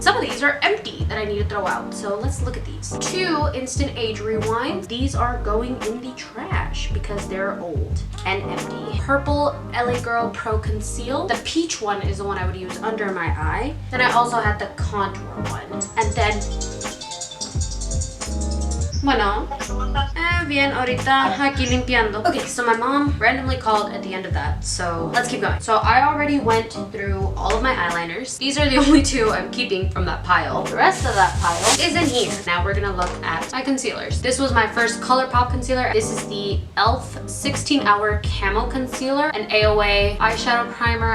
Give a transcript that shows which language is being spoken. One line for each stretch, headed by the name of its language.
English: Some of these are empty that I need to throw out, so let's look at these. 2 Instant Age Rewinds. These are going in the trash because they're old and empty. Purple LA Girl Pro Conceal. The peach one is the one I would use under my eye. Then I also had the contour one. And then
Spanish: bueno, bien, ahorita aquí limpiando.
English: Okay, so my mom randomly called at the end of that, so let's keep going. So I already went through all of my eyeliners. These are the only 2 I'm keeping from that pile. The rest of that pile is in here. Now we're gonna look at my concealers. This was my first ColourPop concealer. This is the e.l.f. 16-Hour Camo Concealer, an AOA eyeshadow primer.